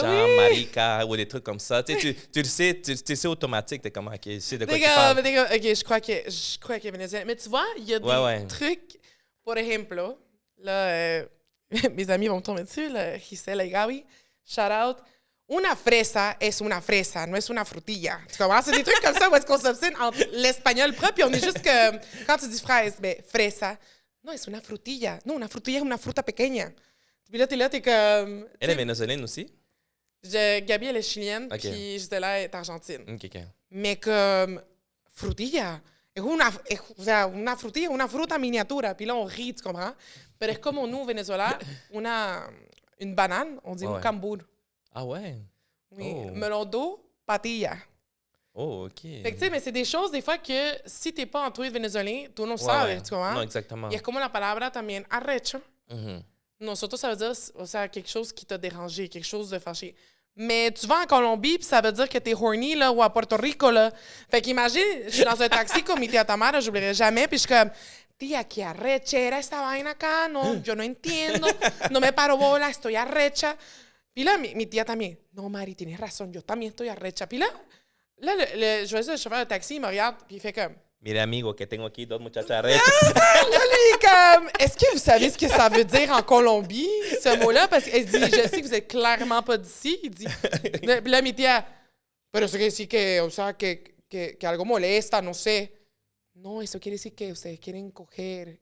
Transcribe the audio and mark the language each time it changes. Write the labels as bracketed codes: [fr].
[fr] genre oui. marica ou des trucs comme ça. Tu sais, tu le sais, tu sais automatique. T'es comme, OK, je sais de quoi tu OK, parles. je crois qu'il est vénézuélien. Mais tu vois, il y a des Ouais. trucs, par exemple, là, mes amis vont me tomber dessus, là, Gisela et Gabi, shout out. [es] Una fresa es una fresa, no es una frutilla. [fr] Tu comprends? C'est des trucs comme ça où est-ce qu'on s'obstine entre l'espagnol propre, puis on est juste que, quand tu dis fraise, ben, [es] fresa, no, es una frutilla. No, una frutilla es una fruta pequeña. [fr] Puis là, t'es comme... Elle est vénézuélienne aussi? Gabi, elle est chilienne, Ok. puis Gisela est argentine. OK. Mais comme frutilla. [es] O sea, una frutilla, una fruta miniatura. [fr] Puis là, on rit, tu comprends? Mais c'est comme nous, au Venezuela, une banane, on dit un cambur. Ah ouais? Oui. Oh. Melon d'eau, patilla. Oh, OK. Fait que, tu sais, mais c'est des choses, des fois, que si t'es pas entouré de Vénézuéliens, [es] tú no sabes, [fr] tu comprends? Non, exactement. [es] Y es como la palabra también arrecho. Mhm. Nosotros, [fr] ça veut dire, [es] o sea, [fr] quelque chose qui t'a dérangé, quelque chose de fâché. Mais tu vas en Colombie, puis ça veut dire que t'es horny, là, ou à Puerto Rico, là. Fait qu'imagine, je suis dans un taxi [es] con mi tía Tamara, [fr] j'oublierai jamais, puis je suis comme, [es] tía, qué arrechera esta vaina acá, no, yo no entiendo, no me paro bola, estoy arrecha. [fr] Puis là, [es] mi tía también, no, Mari, tienes razón, yo también estoy arrecha. [fr] Puis là, je vois le chauffeur de taxi, il me regarde, puis il fait comme... [es] Mire, amigo, que tengo aquí dos muchachas rechas. [fr] Là, lui, comme... Est-ce que vous savez ce que ça veut dire en Colombie, ce mot-là? Parce qu'elle dit, je sais que vous êtes clairement pas d'ici. Il dit... Puis là, [es] mi tía, pero eso quiere decir que, o sea, que algo molesta, no sé. No, eso quiere decir que ustedes quieren coger.